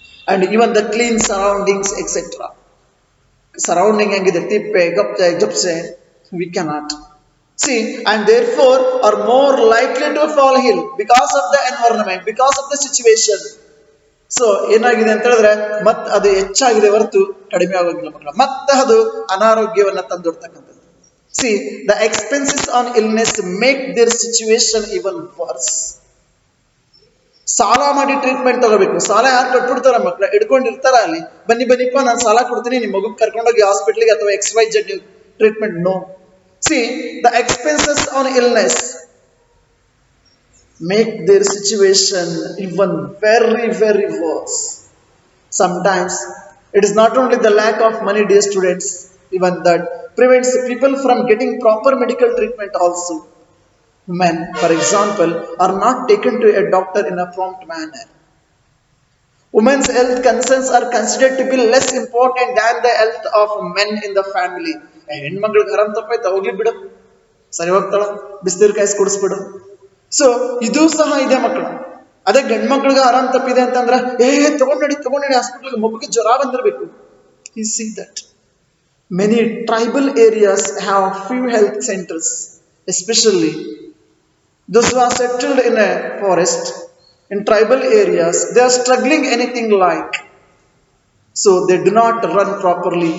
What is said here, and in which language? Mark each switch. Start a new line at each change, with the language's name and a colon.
English: And even the clean surroundings, etc. Surrounding
Kannada: ಹೆಂಗಿದೆ, ತಿಪ್ಪೆ gappe ಜಪ್ಸೆ,
English: we cannot see, and therefore are more likely to fall ill because of the environment, because of the situation.
Kannada: So ಏನಾಗಿದೆ ಅಂತ ಹೇಳಿದ್ರೆ ಮತ್ತೆ ಅದು ಹೆಚ್ಚಾಗಿದೆ ಹೊರತು ಕಡಿಮೆ ಆಗೋಗಿಲ್ಲ ಮಕ್ಕಳ, ಮತ್ತೆ ಅದು ಅನಾರೋಗ್ಯವನ್ನ ತಂದೊಡ್ತಕ್ಕಂಥದ್ದು.
English: See the expenses on illness make their situation even worse.
Kannada: ಸಾಲ ಮಾಡಿ ಟ್ರೀಟ್ಮೆಂಟ್ ತಗೋಬೇಕು. ಸಾಲ ಯಾರು ಕಟ್ಬಿಡ್ತಾರ ಮಕ್ಕಳ, ಹಿಡ್ಕೊಂಡಿರ್ತಾರ ಅಲ್ಲಿ, ಬನ್ನಿ ಬನ್ನಿಪ್ಪ ನಾನು ಸಾಲ ಕೊಡ್ತೀನಿ, ನಿಮ್ಮ ಮಗು ಕರ್ಕೊಂಡೋಗಿ ಹಾಸ್ಪಿಟ್ಲಿಗೆ ಅಥವಾ XYZ treatment.
English: No, see the expenses on illness make their situation even very, very worse. Sometimes it is not only the lack of money, dear students, even that prevents people from getting proper medical treatment also. Men, for example, are not taken to a doctor in a prompt manner. Women's health concerns are considered to be less important than the health of men in the family.
Kannada: ಹೆಣ್ಮಕ್ಳಿಗೆ ಆರಾಮ್ ತಪ್ಪಾಯ್ತಾ, ಹೋಗ್ಲಿ ಬಿಡು, ಸರಿ ಹೋಗ್ತಾಳ, ಬಿಸಿನೀರು ಕಾಯಿಸಿ ಕುಡಿಸ್ಬಿಡು. So ಇದು ಸಹ ಇದೆ ಮಕ್ಕಳು. ಅದೇ ಗಂಡು ಮಕ್ಳಿಗೆ ಆರಾಮ್ ತಪ್ಪಿದೆ ಅಂತಂದ್ರೆ ತಗೊಂಡಿ ಹಾಸ್ಪಿಟಲ್ಗೆ, ಮಗುಗೆ ಜ್ವರ ಬಂದಿರಬೇಕು.
English: You see that many tribal areas have few health centers, especially those who are settled in a forest, in tribal areas. They are struggling anything like, so they do not run properly.